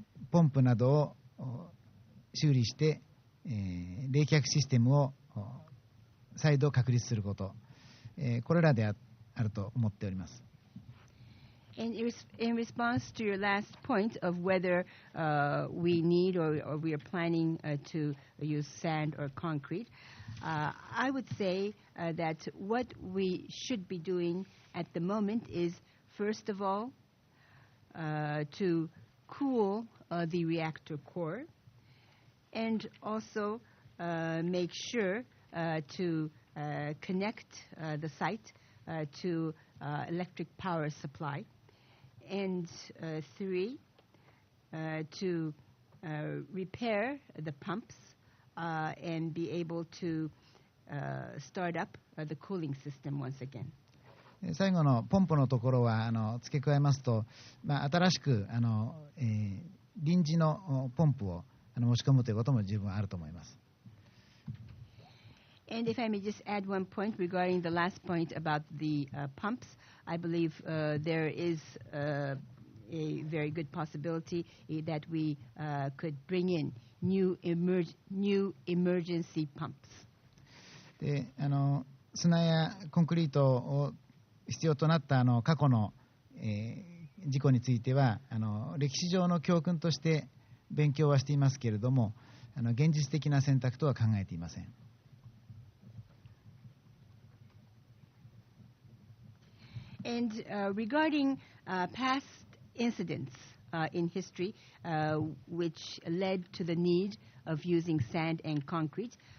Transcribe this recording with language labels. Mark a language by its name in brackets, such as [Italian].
[Japanese] ポンプなどを修理して、冷却システムを再度確立すること、これらであると思っております。 [English] And in response to your last point of whether we need or we are planning to use sand or concrete, I would say that what we should be doing at the moment is, first of all, to cool the reactor core, and also make sure to connect the site to electric power supply. And 3, to repair the pumps and be able to start up the cooling system once again. [Japanese] 最後のポンプのところは付け加えますと、新しく臨時のポンプを持ち込むということも十分あると思います。 [English] And if I may just add one point regarding the last point about the pumps, I believe there is a very good possibility that we could bring in new emergency pumps. [Japanese] で、砂やコンクリートを必要となった過去の、事故については歴史上の教訓として勉強はしていますけれども、現実的な選択とは考えていません。 [English] And regarding past incidents in history which led to the need of using sand and concrete.